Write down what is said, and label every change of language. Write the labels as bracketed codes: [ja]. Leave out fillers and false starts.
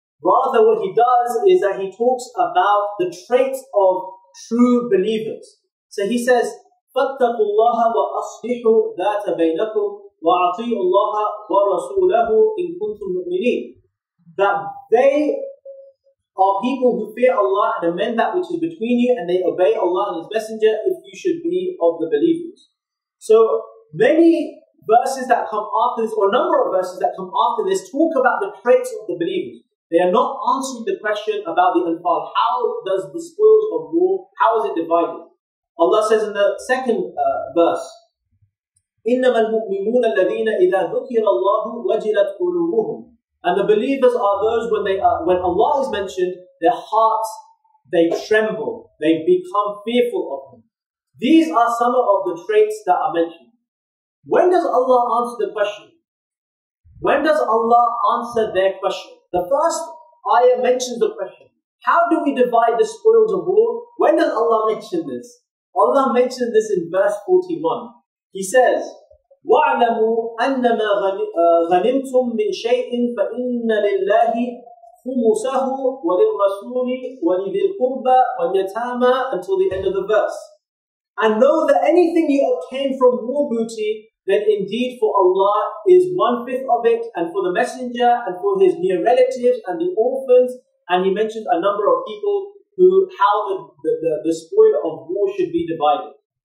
[en] Rather, what He does is that He talks about the traits of true believers. [ar] So He says, فَاتَّقُوا اللَّهَ وَأَصْلِحُوا ذَاتَ بَيْنَكُمْ وَأَطِيعُوا اللَّهَ وَرَسُولَهُ إِن كُنتُم مُؤْمِنِينَ. [en] That they are people who fear Allah and amend that which is between you, and they obey Allah and His Messenger if you should be of the believers. So many verses that come after this, or a number of verses that come after this, talk about the traits of the believers. They are not answering the question about the Anfāl. How does the spoils of war, how is it divided? [ar] Allah says in the second verse, إِنَّمَا الْمُؤْمِنُونَ الَّذِينَ إِذَا ذُكِرَ اللَّهُ وَجِلَتْ قُلُوبُهُم. [en] And the believers are those when Allah is mentioned, their hearts, they tremble, they become fearful of Him. These are some of the traits that are mentioned. When does Allah answer the question? When does Allah answer their question? The first ayah mentions the question. How do we divide the spoils of war? When does Allah mention this? Allah mentions this in verse 41. [ar] He says, وَاعْلَمُوا أَنَّمَا غَنِمْتُم مِّن شَيْءٍ فَإِنَّ لِلَّهِ خُمُسَهُ وَلِلرَّسُولِ وَلِذِي الْقُرْبَى وَالْيَتَامَى [en] until the end of the verse. And know that anything you obtain from war booty, then indeed for Allah is 1/5 of it, and for the messenger, and for his near relatives, and the orphans. And He mentions a number of people how the spoil of war should be divided.